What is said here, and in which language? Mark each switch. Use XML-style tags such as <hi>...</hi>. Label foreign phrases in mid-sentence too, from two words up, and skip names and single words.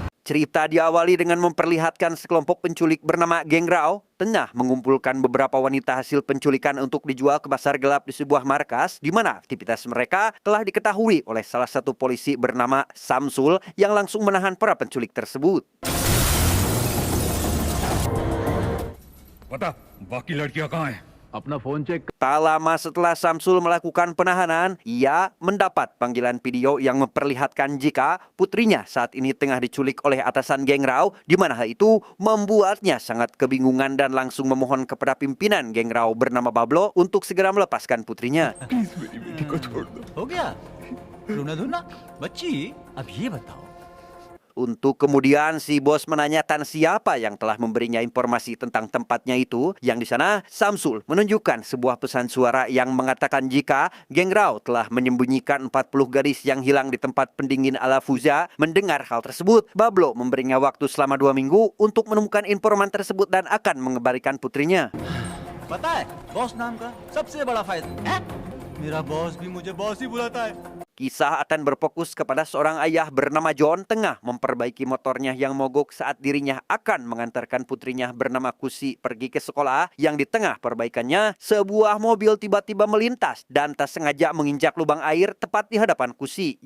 <id>Cerita diawali dengan memperlihatkan sekelompok penculik bernama Geng Rao tengah mengumpulkan beberapa wanita hasil penculikan untuk dijual ke pasar gelap di sebuah markas di mana aktivitas mereka telah diketahui oleh salah satu polisi bernama Samsul yang langsung menahan para penculik tersebut.</id> <hi>बता बाकी लड़कियां कहाँ हैं? अपना फोन चेक</hi> <id>Tak lama setelah Samsul melakukan penahanan, ia mendapat panggilan video yang memperlihatkan jika putrinya saat ini tengah diculik oleh atasan Geng Rao, di mana hal itu membuatnya sangat kebingungan dan langsung memohon kepada pimpinan Geng Rao bernama Bablo untuk segera melepaskan putrinya.</id> <hi>हो गया रोना धोना बच्ची अब ये बताओ</hi> <id>Untuk kemudian si bos menanyakan siapa yang telah memberinya informasi tentang tempatnya itu, yang di sana Samsul menunjukkan sebuah pesan suara yang mengatakan jika Geng Rao telah menyembunyikan 40 gadis yang hilang di tempat pendingin ala Fuza. Mendengar hal tersebut, Bablo memberinya waktu selama 2 minggu untuk menemukan informan tersebut dan akan mengembalikan putrinya.</id> <hi>पता है बॉस नाम का सबसे बड़ा फायदा मेरा बॉस भी मुझे बॉस ही बुलाता है</hi> <id>Kisah akan berfokus kepada seorang ayah bernama John tengah memperbaiki motornya yang mogok saat dirinya akan mengantarkan putrinya bernama Kusi pergi ke sekolah. Yang di tengah perbaikannya, sebuah mobil tiba-tiba melintas dan tak sengaja menginjak lubang air tepat di hadapan Kusi.</id>